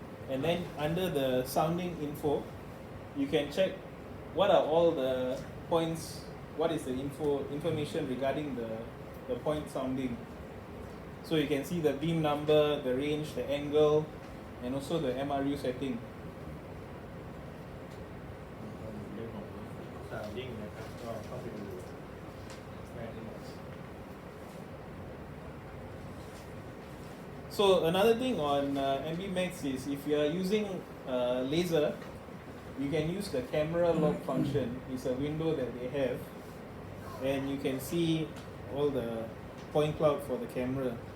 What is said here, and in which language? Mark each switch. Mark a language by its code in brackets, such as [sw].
[en] And then under the sounding info, you can check what are all the points, what is the information regarding the point sounding. So you can see the beam number, the range, the angle, and also the MRU setting. [th] เรื่องของ sounding นะครับก็เข้าไปดูได้ทั้งหมด [en] So another thing on MB Max is if you are using laser, you can use the camera lock function. It's a window that they have, and you can see all the point cloud for the camera.